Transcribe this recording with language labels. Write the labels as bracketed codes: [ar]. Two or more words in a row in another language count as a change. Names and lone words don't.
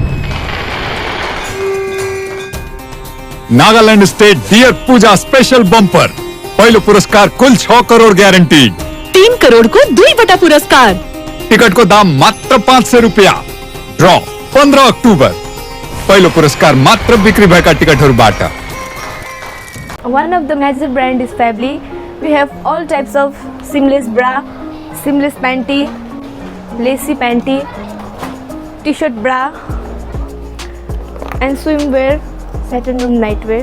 [ne] नागालैंड स्टेट डियर पूजा स्पेशल बम्पर, पहलो पुरस्कार कुल 6 करोड़ गारंटी। 3 करोड़ को 2 बटा पुरस्कार। टिकट को दाम मात्र 500 रुपया। ड्रॉ 15 अक्टूबर। पहलो पुरस्कार मात्र बिक्री भएका टिकटहरूबाट। [en] One of the major brand is Fably. We have all types of seamless bra, seamless panty, lacy panty, t-shirt bra and swimwear, satin room nightwear.